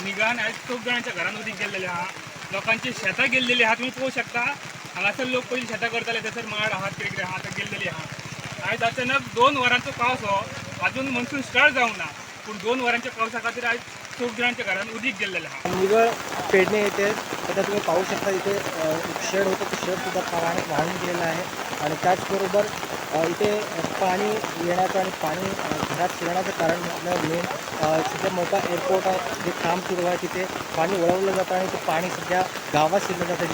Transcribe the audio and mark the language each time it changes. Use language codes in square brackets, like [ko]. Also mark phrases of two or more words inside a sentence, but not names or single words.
[kok] निगळान आयज खूब जाणांच्या घरान उदीक गेल्लेलें आहा. लोकांची शेतां गेल्लेली आहा. तुमी पळोवंक शकता हांगासर लोक पयलीं शेतां करताले थंयसर माड आहात कितें कितें आहा ते गेल्लेली आहा. आयज अचानक 2 वरांचो पावस हो अजून [en] monsoon start [kok] जावंक ना पूण 2 वरांच्या पावसा खातीर आयज खूब जाणांच्या घरान उदीक गेल्लेलें आहा. [mr] निगळ पेडणे येथे आता तुम्ही पाहू शकता इथे एक शेड होतं. ते शेडसुद्धा पाण्यात वाहून गेलेलं आहे. आणि त्याचबरोबर इथे पाणी येण्याचं आणि पाणी घरात शिरण्याचं कारण म्हटलं मेन सध्या मोठा एअरपोर्ट जे काम सुरू आहे तिथे पाणी वळवलं जातं आणि ते पाणी सध्या गावात शिरलं जातं.